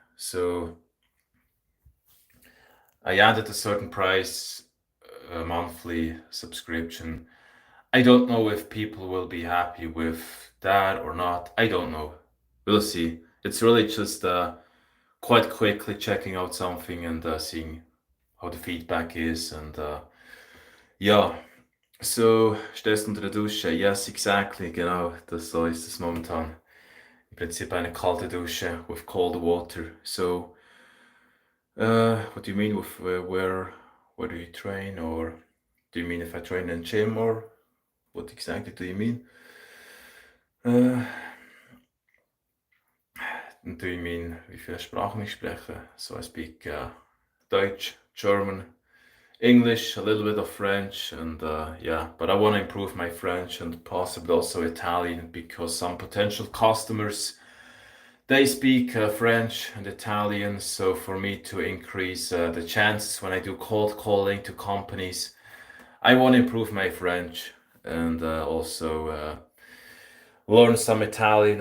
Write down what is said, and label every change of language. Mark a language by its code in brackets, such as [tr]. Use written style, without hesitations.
[en] So I added a certain price, a monthly subscription. I don't know if people will be happy with that or not. I don't know. We'll see. It's really just quite quickly checking out something and seeing how the feedback is. [de] And ja, so stehst unter der Dusche. [en] Yes, exactly. [de] Genau, so ist es momentan. Im Prinzip eine kalte Dusche [en] with cold water. So, what do you mean with where do you train, or do you mean if I train in gym, or what exactly do you mean? Do you mean [de] wie viele Sprachen ich spreche? [en] So I speak Deutsch, German, English, a little bit of French, and yeah, but I want to improve my French and possibly also Italian because some potential customers they speak French and Italian. So for me to increase the chances when I do cold calling to companies, I want to improve my French and also learn some Italian.